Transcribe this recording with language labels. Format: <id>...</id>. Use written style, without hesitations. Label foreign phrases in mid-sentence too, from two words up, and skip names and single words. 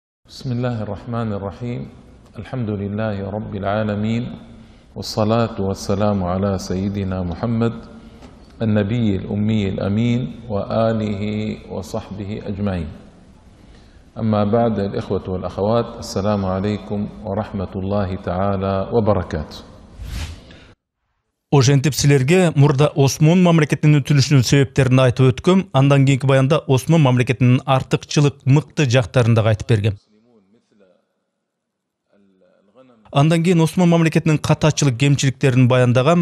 <ar>بسم الله الرحمن الرحيم الحمد لله رب العالمين والصلاة والسلام على سيدنا محمد النبي الأمي الأمين وآله وصحبه أجمعين أما بعد الإخوة والأخوات السلام عليكم ورحمة الله تعالى وبركاته.</ar> <ky>Ошентип силерге мурда Осмон мамлекетинин өтүлүшүнүн себептерин айтып өткөм. Андан кийинки баянда Осмон мамлекетинин артыкчылык, мыкты жактарын да айтып бергем. Андан кийин Осмон мамлекетинин катачылык, кемчиликтерин баяндагам.</ky>